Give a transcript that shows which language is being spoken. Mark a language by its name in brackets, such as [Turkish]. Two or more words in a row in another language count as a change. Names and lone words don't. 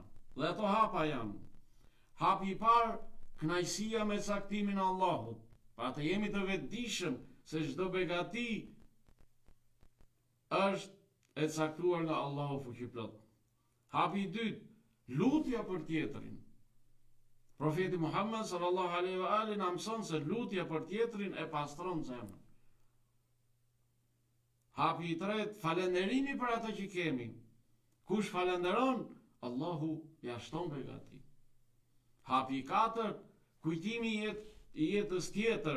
[Albanian] Dhe ato hapa janë: hapi i parë, kënaqësia me caktimin e Allahut. Pa të jemi të vetëdijshëm se çdo begati është e caktuar nga Allahu fuqiplot. Hapi i dytë, lutja për tjetrin. Profeti Muhammed [Arabic] صلى الله عليه وآله [Albanian] na mëson se lutja për tjetrin e pastron zemrën. Hapi i tretë, falënderimi për atë që kemi. Kush falenderon, Allahu ja shton begati. Hapi i katërt, kujtimi i jetës tjetër.